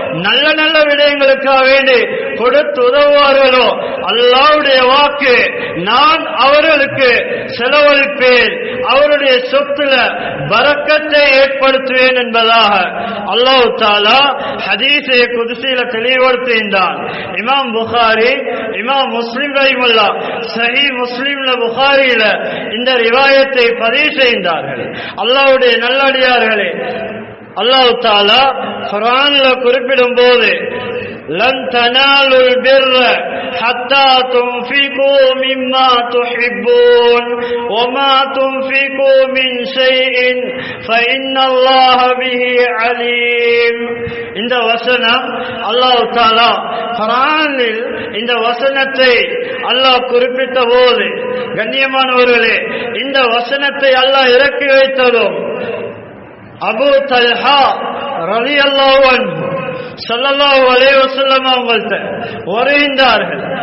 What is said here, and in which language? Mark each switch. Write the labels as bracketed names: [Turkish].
[Tamil] நல்ல நல்ல விடயங்களுக்காக வேண்டி கொடுத்து உதவுவார்களோ, அல்லாஹ்வுடைய வாக்கு, நான் அவர்களுக்கு செலவழிப்பேன், அவருடைய சொத்துல பரக்கத்தை ஏற்படுத்துவேன் என்பதாக அல்லாஹ் தஆலா ஹதீஸே குதுசியில தெளிவுபடுத்துகின்றான். இமாம் புகாரி, இமாம் முஸ்லிம் ரஹிமஹுல்லாஹ் சஹீஹ் முஸ்லிம்ல புகாரியில இந்த ரிவாயத்தை பதிவு செய்தார்கள். அல்லாஹ்வுடைய நல்லடியார்களே, அல்லாஹ் தஆலா குர்ஆன்ல குறிப்பிடும் போது [Arabic] لن تنالوا البر حتى تنفقوا مما تحبون وما تنفقوا من شيء فإن الله به عليم. [Tamil] இந்த வசனம் அல்லாஹ் தஆலா குர்ஆனில் இந்த வசனத்தை அல்லாஹ் குறிப்பிட்ட போது, கண்ணியமானவர்களே, இந்த வசனத்தை அல்லாஹ் இறக்கி வைத்ததும் அபூ தல்ஹா ரலியல்லாஹு அன்ஹு ஸல்லல்லாஹு அலைஹி வஸல்லம் அவங்கள்ட்ட வருகின்றார்கள்.